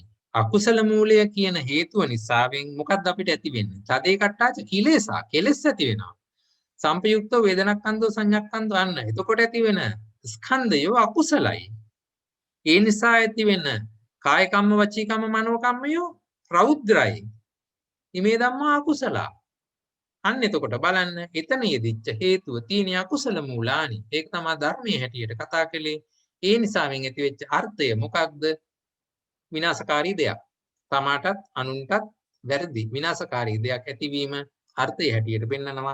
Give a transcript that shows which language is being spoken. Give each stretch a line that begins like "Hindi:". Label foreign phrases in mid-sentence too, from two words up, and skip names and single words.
Sinhala: අකුසල මූලය කියන හේතුව නිසාවෙන් මොකක්ද අපිට ඇති වෙන්නේ?
Pali: තදේ කට්ටාච කිලේසා.
Sinhala: කෙලෙස් ඇති වෙනවා.
Pali: සංපයුක්ත වේදනක්ඛන්தோ සංඥක්ඛන්தோ අන්න.
Sinhala: එතකොට ඇති වෙන ස්කන්ධය අකුසලයි. ඒ නිසා ඇති වෙන
Pali: කාය කම්ම වචී කම්ම
Sinhala: මනෝ කම්මයෝ රෞද්‍රයි.
Pali: ඉමේ ධම්මා අකුසලා.
Sinhala: අන්න එතකොට බලන්න එතන යෙදිච්ච හේතුව තියෙන
Pali: අකුසල මූලානි.
Sinhala: ඒක තමයි ධර්මයේ හැටියට කතා කළේ. ඒ නිසාවෙන් ඇති වෙච්ච අර්ථය මොකක්ද? විනාශකාරී දෙයක්. තමාටත් අනුන්ටත් වැරදි විනාශකාරී දෙයක් ඇතිවීම අර්ථය හැටියට පෙන්නනවා.